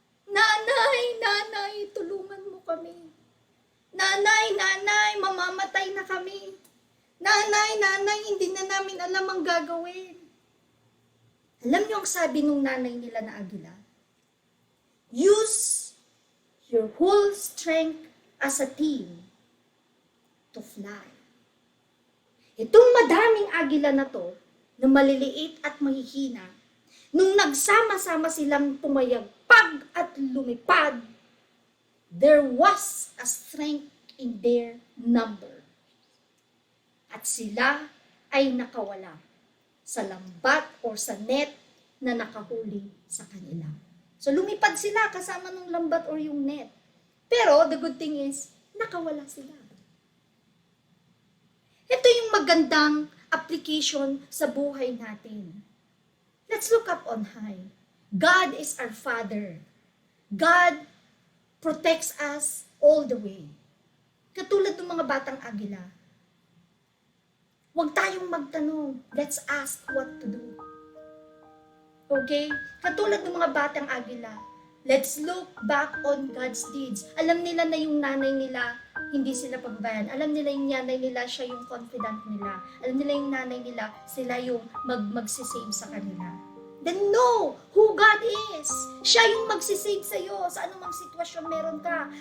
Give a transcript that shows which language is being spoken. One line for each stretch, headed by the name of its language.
Filipino: Nanay, tulungan mo kami. Nanay, mamamatay na kami. Nanay, hindi na namin alam ang gagawin. Alam niyo ang sabi nung nanay nila na agila?
English: Use your whole strength as a team to fly.
Filipino: Itong madaming agila na to, na maliliit at mahihina, nung nagsama-sama silang pumayagpag at lumipad,
English: there was a strength in their number.
Filipino: At sila ay nakawala sa lambat or sa net na nakahuli sa kanila. So lumipad sila kasama ng lambat or yung net.
English: Pero the good thing is,
Filipino: nakawala sila. Ito yung magandang application sa buhay natin.
English: Let's look up on high. God is our Father. God protects us all the way.
Filipino: Katulad ng mga batang agila. Huwag tayong magtanong.
English: Let's ask what to do. Okay?
Filipino: Katulad ng mga batang agila.
English: Let's look back on God's deeds.
Filipino: Alam nila na yung nanay nila, hindi sila pababayan. Alam nila yung nanay nila, siya yung confident nila. Alam nila yung nanay nila, sila yung magsisave sa kanila.
English: Then know who God is.
Filipino: Siya yung magsisave sa'yo sa anumang sitwasyon meron ka.